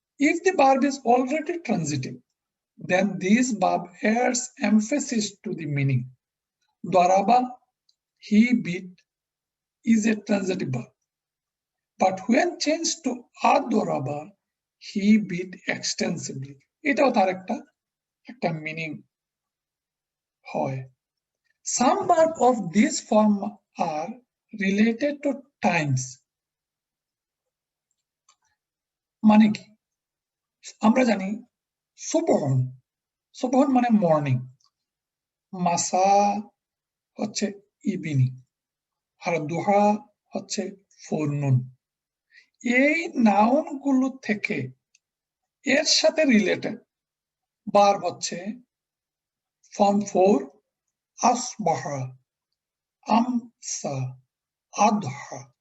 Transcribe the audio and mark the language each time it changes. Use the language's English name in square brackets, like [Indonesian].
[English] If the verb is already transitive, then this verb adds emphasis to the meaning. Daraba, he beat, is a transitive verb. But when changed to adoraba, he beat extensively. [Bangla] এটাও তার একটা meaning হয়. [English] Some verbs of this form are related to times. [Bangla] মানে কি? আমরা জানি সুবহন, সুবহন মানে morning, মাসা হচ্ছে ইভিনিং, আর দুহা হচ্ছে ফোরনুন। এই নাউন গুলো থেকে এর সাথে রিলেটেড ভার্ব হচ্ছে ফর্ম 4 আসবাহা, আমসা, আদহা।